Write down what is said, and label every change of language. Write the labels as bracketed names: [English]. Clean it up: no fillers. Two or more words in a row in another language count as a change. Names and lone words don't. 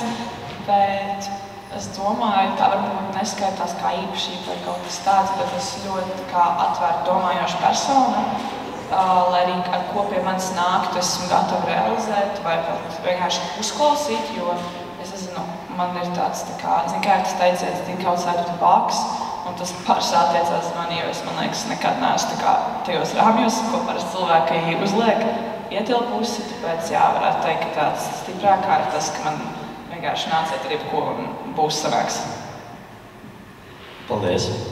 [Latvian] Bet es domāju, tā varbūt neskaitās kā īpašība vai kaut kas tāds, bet es ļoti kā atvērta domājoša persona, lai arī ar ko pie manis nāktu, esmu gatava realizēt vai pat vienkārši uzklausīt, jo es nezinu, man ir tāds, tā kā, ir tas teiciens, [English] think outside of the box, [Latvian] un tas pāris attiecās uz mani, jo es, man liekas, nekad neesmu tā kā tajos rāmjos, ko parasti cilvēki uzliek ietilpusi, tāpēc, jā, varētu teikt, ka tāds stiprākā ir tas, ka man vienkārši nāciet ar jebko un būs sanāks. Paldies!